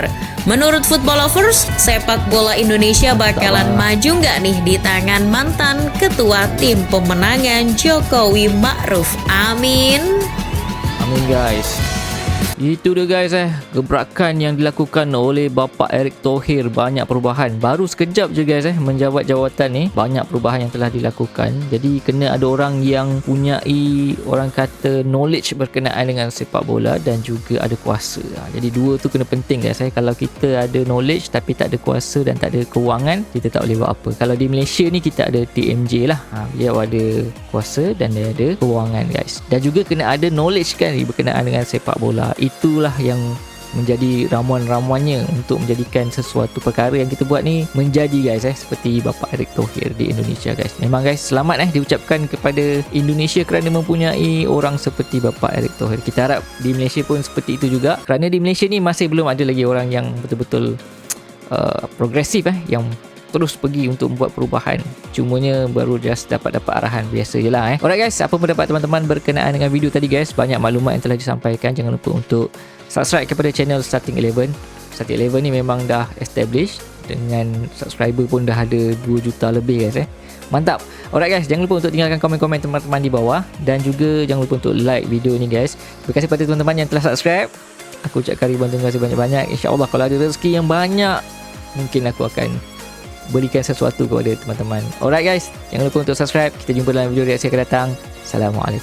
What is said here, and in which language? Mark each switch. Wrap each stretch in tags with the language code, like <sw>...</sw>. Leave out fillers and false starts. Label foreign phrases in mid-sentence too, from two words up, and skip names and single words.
<id>Menurut Football Lovers, sepak bola Indonesia bakalan maju nggak nih di tangan mantan ketua tim pemenangan Jokowi Ma'ruf Amin? Amin guys. Itu dia guys gebrakan yang dilakukan oleh Bapak Erick Thohir.</id> <ms>Banyak perubahan. Baru sekejap je guys menjabat jawatan ni, banyak perubahan yang telah dilakukan. Jadi kena ada orang yang punyai, orang kata, knowledge berkenaan dengan sepak bola dan juga ada kuasa. Jadi dua tu kena penting guys. Kalau kita ada knowledge tapi tak ada kuasa dan tak ada kewangan, kita tak boleh buat apa. Kalau di Malaysia ni kita ada TMJ lah. Dia ada kuasa dan dia ada kewangan guys. Dan juga kena ada knowledge kan berkenaan dengan sepak bola. Itulah yang menjadi ramuan-ramuannya untuk menjadikan sesuatu perkara yang kita buat ni menjadi guys seperti Bapak Erick Thohir di Indonesia guys. Memang guys, selamat diucapkan kepada Indonesia kerana mempunyai orang seperti Bapak Erick Thohir. Kita harap di Malaysia pun seperti itu juga, kerana di Malaysia ni masih belum ada lagi orang yang betul-betul progresif yang terus pergi untuk membuat perubahan. Cumanya baru just dapat arahan biasa je lah</ms> <en>Alright guys,</en> <ms>apa pendapat teman-teman berkenaan dengan video tadi guys? Banyak maklumat yang telah disampaikan. Jangan lupa untuk subscribe kepada channel Starting 11. Starting 11 ni memang dah established, dengan subscriber pun dah ada 2 juta lebih guys Mantap.</ms> <en>Alright guys,</en> <ms>jangan lupa untuk tinggalkan komen-komen teman-teman di bawah, dan juga jangan lupa untuk like video ni guys. Terima kasih kepada teman-teman yang telah subscribe. Aku ucapkan ribuan terima kasih banyak-banyak. InsyaAllah kalau ada rezeki yang banyak, mungkin aku akan berikan sesuatu kepada teman-teman.</ms> <en>Alright guys,</en> <ms>jangan lupa untuk subscribe. Kita jumpa dalam video reaksi akan datang.</ms>